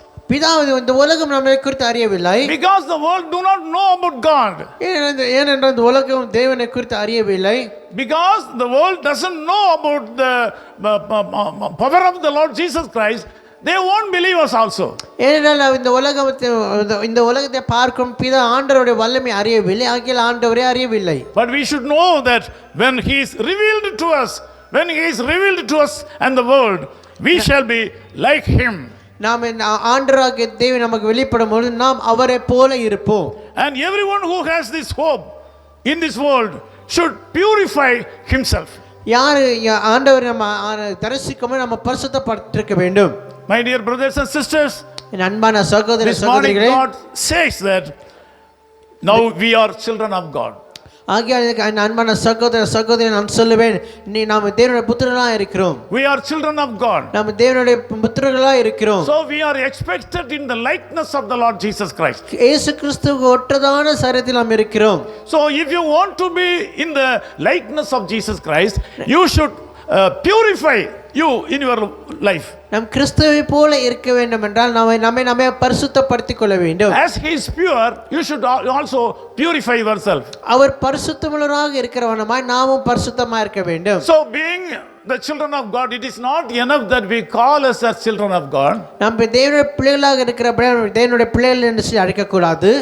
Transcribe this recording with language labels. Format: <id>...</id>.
<ta>பிதாவை இந்த உலகம் நம்மை குறித்து அறியவில்லை.</ta> <en>Because the world do not know about God.</en> <ta>ஏனென்றால் இந்த உலகம் தேவனை குறித்து அறியவில்லை.</ta> <en>Because the world doesn't know about the power of the Lord Jesus Christ, they won't believe us also.</en> <ta>ஏனென்றால் இந்த உலகத்தை பார்க்கும் பிதா ஆண்டவருடைய வல்லமை அறியவில்லை, ஆகிய ஆண்டவரே அறியவில்லை.</ta> <en>But we should know that when he is revealed to us, and the world, we shall be like him.</en> <ta>நாம் ஆண்டவராகிய தேவன் நமக்கு வெளிப்படும் பொழுது நாம் அவரை போல இருப்போம்.</ta> <en>And everyone who has this hope in this world should purify himself.</en> <ta>யார் ஆண்டவரை நம்ம தரிசிக்கும் நம்ம பரிசுத்தப்படுத்திருக்க வேண்டும்.</ta> <en>My dear brothers and sisters,</en> <ta>என் அன்பான சகோதர</ta> <en>this morning</en> <ta>சகோதரிகளே,</ta> <en>God says that now we are children of God.</en> <ta>ஆகிய அன்பான சகோதர சகோதரி நான் சொல்லுவேன், நாம் தேவனுடைய புத்திரர்களாக இருக்கிறோம்.</ta> <en>We are children of God.</en> <ta>நாம் தேவனுடைய புத்திரர்களாக இருக்கிறோம்.</ta> <en>So we are expected in the likeness of the Lord Jesus Christ.</en> <ta>இயேசு கிறிஸ்துவுக்கு ஒத்ததான சரீரத்தில் நாம் இருக்கிறோம்.</ta> <en>So if you want to be in the likeness of Jesus Christ, you should purify you in your life.</en> <ta>நாம் கிறிஸ்துவை போல இருக்க வேண்டும் என்றால் நம்மை பரிசுத்தப்படுத்திக் கொள்ள வேண்டும்.</ta> <en>As he is pure, you should also purify yourself.</en> <ta>அவர் பரிசுத்தமுள்ளவராக இருக்கிறவனமாய் நாமும் பரிசுத்தமாக இருக்க வேண்டும்.</ta> <en>So being the children of God, it is not enough that we call us as children of God.</en> <ta>நாம் தேவனுடைய பிள்ளைகளாக இருக்கிறபடி தேவனுடைய பிள்ளைகள் என்று சொல்லி அழைக்க கூடாது.</ta>